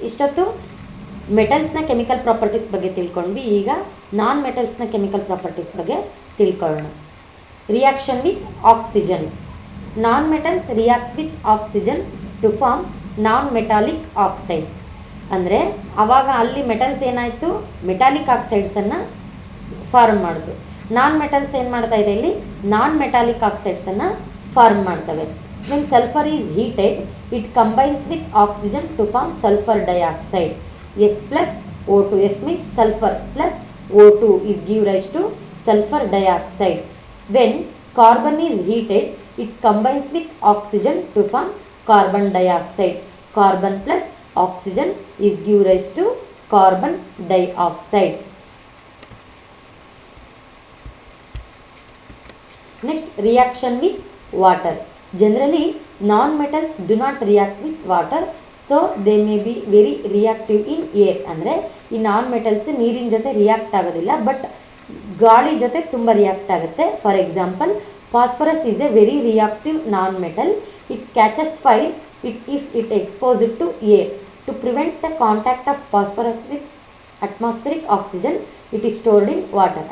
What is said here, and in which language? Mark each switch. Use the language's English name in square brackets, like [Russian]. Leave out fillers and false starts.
[Kannada] ಇಷ್ಟೊತ್ತು ಮೆಟಲ್ಸ್ನ chemical properties ಬಗ್ಗೆ ತಿಳ್ಕೊಂಡ್ವಿ. ಈಗ ನಾನ್ ಮೆಟಲ್ಸ್ನ ಕೆಮಿಕಲ್ ಪ್ರಾಪರ್ಟೀಸ್ ಬಗ್ಗೆ ತಿಳ್ಕೊಳ್ಳೋಣ. [English] Reaction with oxygen. Non-metals react with oxygen to form non-metallic oxides. [Kannada] ಅಂದರೆ ಆವಾಗ ಅಲ್ಲಿ ಮೆಟಲ್ಸ್ ಏನಾಯಿತು? ಮೆಟಾಲಿಕ್ ಆಕ್ಸೈಡ್ಸನ್ನು ಫಾರ್ಮ್ ಮಾಡಿದ್ರು. ನಾನ್ ಮೆಟಲ್ಸ್ ಏನು ಮಾಡ್ತಾ ಇದೆ? ಇಲ್ಲಿ ನಾನ್ ಮೆಟಾಲಿಕ್ ಆಕ್ಸೈಡ್ಸನ್ನು ಫಾರ್ಮ್ ಮಾಡ್ತವೆ. [English] When sulphur is heated it combines with oxygen to form sulphur dioxide. S plus O2. S means sulfur plus O2 is give rise to sulfur dioxide. When carbon is heated, it combines with oxygen to form carbon dioxide. Carbon plus oxygen is give rise to carbon dioxide. Next, reaction with water. Generally, non-metals do not react with water, so they may be very reactive in air. [Kannada] ಅಂದರೆ ಈ non metals ನೀರಿನ ಜೊತೆ react ಆಗೋದಿಲ್ಲ, but ಗಾಳಿ ಜೊತೆ ತುಂಬ react ಆಗುತ್ತೆ. [English] For example, phosphorus is a very reactive non metal. It catches fire if it exposed to air. To prevent the contact of phosphorus with atmospheric oxygen, it is stored in water.